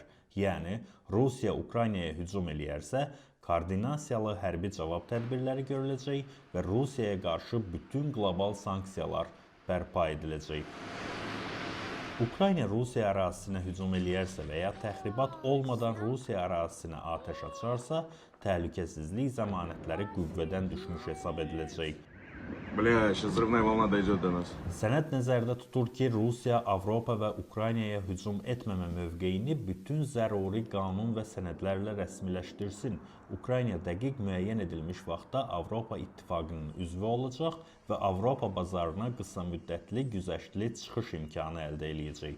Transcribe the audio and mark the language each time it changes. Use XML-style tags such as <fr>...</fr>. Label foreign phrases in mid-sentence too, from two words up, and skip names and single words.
<az>Yəni, Rusiya Ukraynaya hücum eləyərsə, koordinasiyalı hərbi cavab tədbirləri görüləcək və Rusiyaya qarşı bütün qlobal sanksiyalar bərpa ediləcək. Ukrayna Rusiya ərazisinə hücum eləyərsə və ya təxribat olmadan Rusiya ərazisinə atəş açarsa, təhlükəsizlik zəmanətləri qüvvədən düşmüş hesab ediləcək.</az> <ru>Сейчас взрывная волна дойдет до нас.</ru> <az>Sənəd nəzərdə tutur ki, Rusiya, Avropa və Ukraynaya hücum etməmə mövqeyini bütün zəruri qanun və sənədlərlə rəsmiləşdirsin. Ukrayna dəqiq müəyyən edilmiş vaxtda Avropa İttifaqının üzvü olacaq və Avropa bazarına qısa müddətli güzəştli çıxış imkanı əldə eləyəcək.</az>